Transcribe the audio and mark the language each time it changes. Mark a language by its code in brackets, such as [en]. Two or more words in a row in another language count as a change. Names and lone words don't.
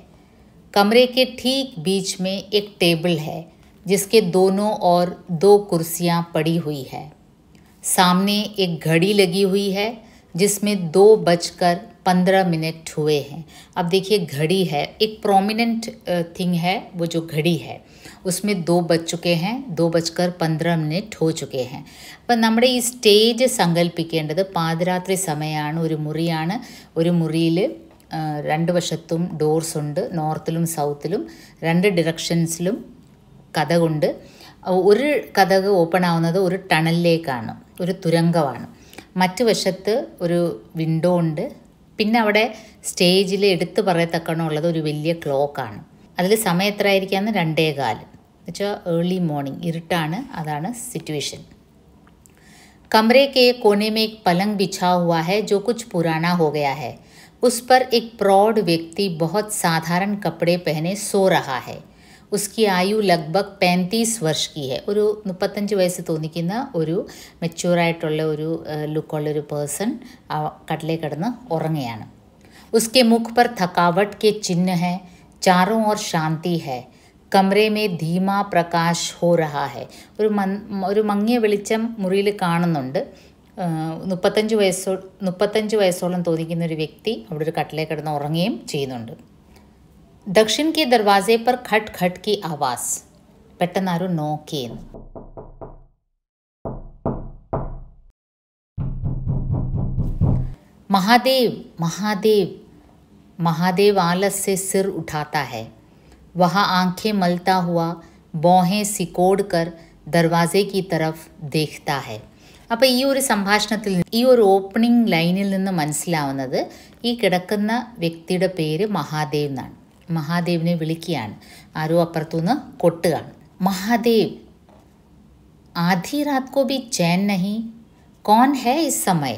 [hi] कमरे के ठीक बीच में एक टेबल है जिसके दोनों ओर 2 कुर्सियाँ पड़ी हुई है. सामने एक घड़ी लगी हुई है जिसमें 2:15 हुए हैं. अब देखिए, घड़ी है, एक [en] prominent thing [hi] है. वो जो घड़ी है उसमें 2 बज चुके हैं, 2:15 हो चुके हैं. [ml] അപ്പം നമ്മുടെ ഈ സ്റ്റേജ് സങ്കല്പിക്കേണ്ടത് പാതിരാത്രി സമയമാണ്. ഒരു മുറിയാണ്. ഒരു മുറിയിൽ 2 വശത്തും ഡോർസ് ഉണ്ട്. നോർത്തിലും സൗത്തിലും 2 ഡിറക്ഷൻസിലും കതകുണ്ട്. ഒരു കതക് ഓപ്പൺ ആവുന്നത് ഒരു ടണലിലേക്കാണ്, ഒരു തുരങ്കമാണ്. മറ്റു വശത്ത് ഒരു വിൻഡോ ഉണ്ട്. പിന്നെ അവിടെ സ്റ്റേജിൽ എടുത്ത് പറയത്തക്കണമുള്ളത് ഒരു വലിയ ക്ലോക്കാണ്. അതിൽ സമയം എത്ര ആയിരിക്കാമെന്ന് 2:15 എന്നുവെച്ചാൽ [en] early morning, [ml] ഇരുട്ടാണ്. അതാണ് സിറ്റുവേഷൻ. [hi] कमरे के कोने में एक पलंग बिछा हुआ है जो कुछ पुराना हो गया है. उस पर एक प्रौढ़ व्यक्ति बहुत साधारण कपड़े पहने सो रहा है. उसकी आयु लगभग 35 वर्ष की है. [ml] ഒരു 35 വയസ്സ് തോന്നിക്കുന്ന ഒരു മെച്യൂറായിട്ടുള്ള ഒരു ലുക്കുള്ളൊരു പേഴ്സൺ കട്ടിലേ കിടന്ന് ഉറങ്ങുകയാണ്. [hi] उसके मुख पर थकावट के चिन्ह हैं. चारों ओर शांति है. कमरे में धीमा प्रकाश हो रहा है. [ml] ഒരു മങ്ങിയ വെളിച്ചം മുറിയിൽ കാണുന്നുണ്ട്. 35 വയസ്സോളം തോന്നിക്കുന്ന ഒരു വ്യക്തി അവിടെ ഒരു കട്ടിലേ കിടന്ന് ഉറങ്ങുകയും ചെയ്യുന്നുണ്ട്. [hi] दक्षिण के दरवाजे पर खट खट की आवाज़. [ml] പെട്ടെന്ന് ആരോ നോക്ക് ചെയ്യുന്നു. [hi] महादेव महादेव. महादेव आलस से सिर उठाता है. वह आंखें मलता हुआ भौहें सिकोड़ कर दरवाजे की तरफ देखता है. [ml] അപ്പോൾ ഈ ഒരു സംഭാഷണത്തിൽ, ഈ ഒരു ഓപ്പണിംഗ് ലൈനിൽ നിന്ന് മനസ്സിലാവുന്നത് ഈ കിടക്കുന്ന വ്യക്തിയുടെ പേര് മഹാദേവ് എന്നാണ്. മഹാദേവിനെ വിളിക്കുകയാണ്. ആരോ അപ്പുറത്തുനിന്ന് കൊട്ടുകയാണ്. [hi] महादेव, आधी रात को भी चैन नहीं, कौन है इस समय.